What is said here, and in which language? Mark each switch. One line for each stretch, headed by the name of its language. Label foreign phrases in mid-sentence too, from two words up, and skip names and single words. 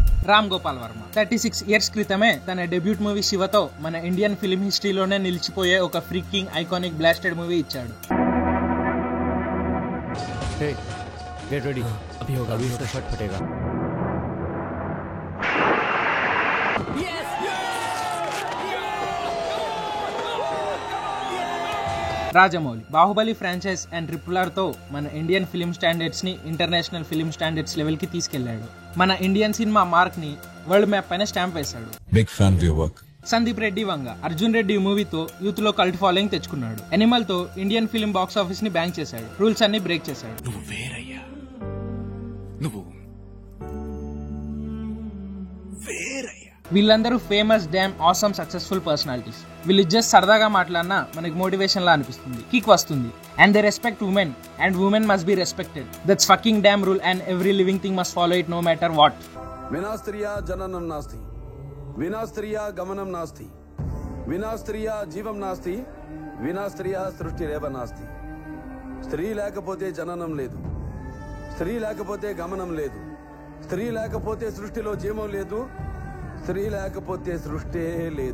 Telugu: రామ్ గోపాల్ వర్మ 36 years క్రితమే తన
English: debut movie
Telugu: శివతో మన
English: Indian film history
Telugu: నిలిచిపోయే ఒక
English: freaking iconic blasted movie
Telugu: ఇచ్చాడు.
English: get ready,
Hindi: अभी होगा, अभी इसका शॉट फटेगा.
Telugu: రాజమౌళి బాహుబలి
English: franchise and triple
Telugu: తో మన
English: Indian film standards
Telugu: ని
English: international film standards level
Telugu: కి తీసుకెళ్లాడు. మన
English: Indian cinema mark
Telugu: ని
English: world map
Telugu: పైన స్టాంప్ వేశాడు.
English: Big fan of your work.
Telugu: సందీప్ రెడ్డి వంగ అర్జున్ రెడ్డి మూవీతో యూత్ లో
English: cult following
Telugu: తెచ్చుకున్నాడు. ఎనిమల్ తో
English: Indian film box office
Telugu: ని బ్యాంక్ చేశాడు. రూల్స్ అన్ని బ్రేక్ చేశాడు. వీళ్ళందరూ
English: famous damn awesome successful personalities.
Telugu: వీళ్ళు జస్ట్ సరదాగా మాట్లాడినా మనకి మోటివేషన్ లా అనిపిస్తుంది, కిక్ వస్తుంది.
English: And they respect women and women must be respected. That's fucking damn rule and every living thing must follow it no matter what.
Sanskrit: వినా స్త్రియా జననం నాస్తి, వినా స్త్రియా గమనం నాస్తి, వినా స్త్రియా జీవం నాస్తి, వినా స్త్రియా సృష్టి రేవ నాస్తి.
Telugu: స్త్రీ లేకపోతే జననం లేదు, స్త్రీ లేకపోతే గమనం లేదు, స్త్రీ లేకపోతే సృష్టిలో జీవం లేదు, స్త్రీ లేకపోతే సృష్టి లేదు.